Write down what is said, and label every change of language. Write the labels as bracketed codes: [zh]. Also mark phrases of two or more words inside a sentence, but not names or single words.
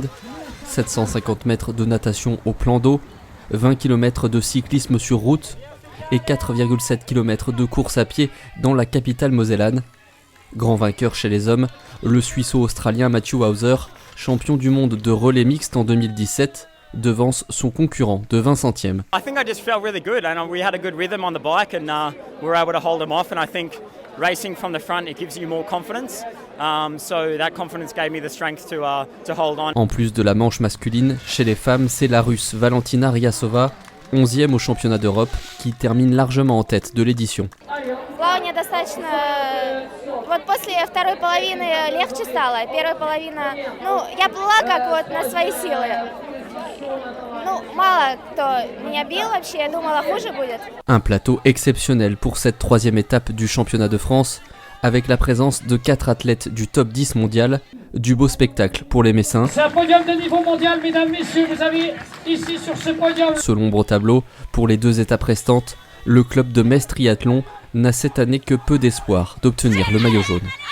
[fr] 750 mètres de natation au plan d'eau, 20 km de cyclisme sur route et 4,7 km de course à pied dans la capitale mosellane. Grand vainqueur chez les hommes, le Suisse-Australien Matthew Hauser, champion du monde de relais mixte en 2017, devance son concurrent de 20 centièmes. [en] I think I just felt really good and we had a good rhythm on the bike and we were able to hold them off and I think racing from the front it gives you more confidence. So that confidence gave me the strength to hold on. [fr] En plus de la manche masculine, chez les femmes, c'est la Russe Valentina Ryasova, 11e au championnat d'Europe, qui termine largement en tête de l'édition. [ru] Плавание достаточно. Вот после второй половины легче стало. Первая половина, я плыла как вот на свои силы. Мало кто меня бил вообще, я думала, хуже будет. [fr] Un plateau exceptionnel pour cette 3e étape du championnat de France, avec la présence de 4 athlètes du top 10 mondial, du beau spectacle pour les Messins. C'est un podium de niveau mondial, mesdames, messieurs, vous avez ici sur ce podium. Ce l'ombre au tableau, pour les 2 étapes restantes, le club de Metz Triathlon n'a cette année que peu d'espoir d'obtenir le maillot jaune.